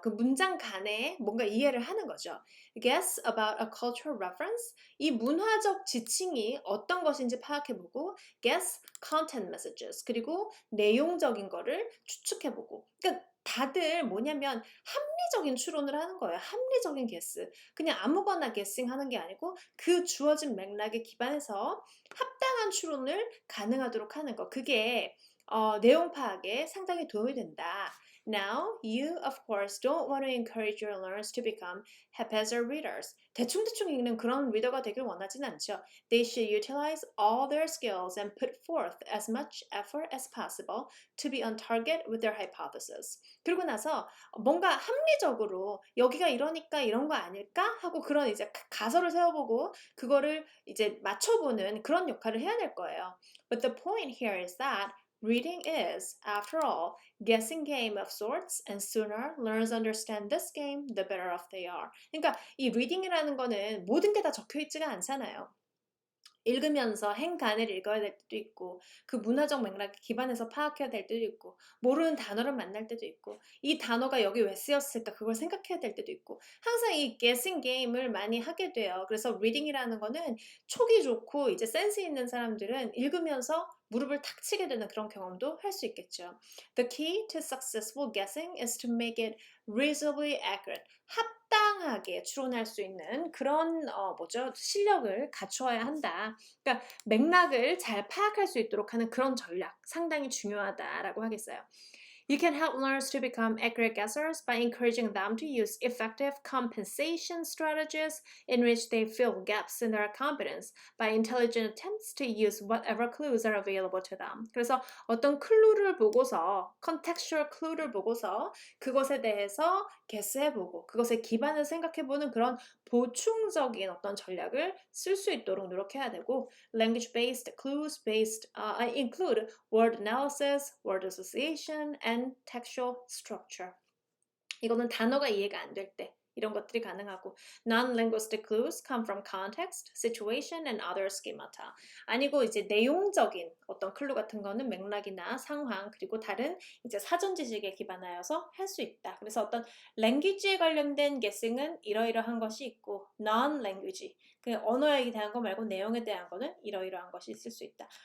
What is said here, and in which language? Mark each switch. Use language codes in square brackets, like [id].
[ko] 그 문장 간에 뭔가 이해를 하는 거죠. [en] Guess about a cultural reference. [ko] 이 문화적 지칭이 어떤 것인지 파악해보고 [en] guess content messages. [ko] 그리고 내용적인 거를 추측해보고. 그러니까 다들 뭐냐면 합리적인 추론을 하는 거예요. 합리적인 guess. 그냥 아무거나 guessing 하는 게 아니고 그 주어진 맥락에 기반해서 합당한 추론을 가능하도록 하는 거. 그게 내용 파악에 상당히 도움이 된다. [en] Now, you of course don't want to encourage your learners to become haphazard readers. [ko] 대충대충 읽는 그런 리더가 되길 원하진 않죠. [en] They should utilize all their skills and put forth as much effort as possible to be on target with their hypothesis. [ko] 그리고 나서 뭔가 합리적으로 여기가 이러니까 이런 거 아닐까? 하고 그런 이제 가설을 세워보고 그거를 이제 맞춰보는 그런 역할을 해야 될 거예요. [en] But the point here is that reading is, after all, guessing game of sorts, and sooner learners understand this game, the better off they are. [ko] 그러니까 이 reading이라는 거는 모든 게 다 적혀 있지가 않잖아요. 읽으면서 행간을 읽어야 될 때도 있고 그 문화적 맥락에 기반해서 파악해야 될 때도 있고 모르는 단어를 만날 때도 있고 이 단어가 여기 왜 쓰였을까 그걸 생각해야 될 때도 있고 항상 이 guessing game을 많이 하게 돼요. 그래서 reading이라는 거는 촉이 좋고 이제 센스 있는 사람들은 읽으면서 무릎을 탁 치게 되는 그런 경험도 할 수 있겠죠. [en] The key to successful guessing is to make it reasonably accurate. [ko] 합당하게 추론할 수 있는 그런 실력을 갖추어야 한다. 그러니까 맥락을 잘 파악할 수 있도록 하는 그런 전략 상당히 중요하다라고 하겠어요. [en] You can help learners to become accurate guessers by encouraging them to use effective compensation strategies in which they fill gaps in their competence by intelligent attempts to use whatever clues are available to them. [ko] 그래서 어떤 클루를 보고서, contextual clue를 보고서 그것에 대해서 guess해보고 그것에 기반을 생각해보는 그런 보충적인 어떤 전략을 쓸 수 있도록 노력해야 되고 [en] language-based clues-based include word analysis, word association, and textual structure. [ko] 이거는 단어가 이해가 안 될 때 이런 것들이 가능하고 [en] non-linguistic clues come from context, situation, and other schemata. [ko] 아니고 이제 내용적인 어떤 클루 같은 거는 맥락이나 상황 그리고 다른 이제 사전 지식에 기반하여서 할 수 있다. 그래서 어떤 랭귀지에 관련된 guessing은 이러이러한 것이 있고 non-language 그 언어에 대한 거 말고 내용에 대한 거는 이러이러한 것이 있을 수 있다.